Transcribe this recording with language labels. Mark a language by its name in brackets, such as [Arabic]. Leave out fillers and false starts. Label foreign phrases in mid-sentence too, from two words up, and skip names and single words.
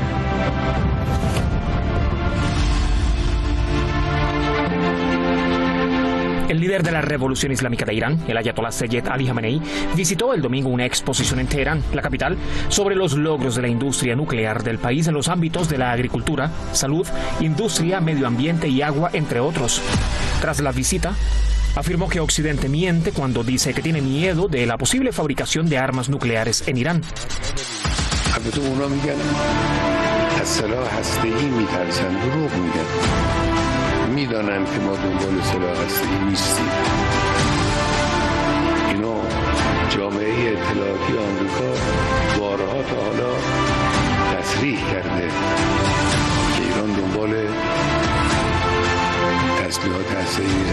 [Spanish] El líder de la Revolución Islámica de Irán, el ayatolá Seyed Ali Jamenei, visitó el domingo una exposición en Teherán, la capital, sobre los logros de la industria nuclear del país en los ámbitos de la agricultura, salud, industria, medio ambiente y agua, entre otros. Tras la visita, afirmó que Occidente miente cuando dice que tiene miedo de la posible fabricación de armas nucleares en Irán. [Persian] میدانند که ما دنبال سلاح هسته‌ای نیستیم. اینو جامعه اطلاعاتی آمریکا بارها تا حالا تصریح کرده که ایران دنبال تسلیحات هسته‌ای نیست.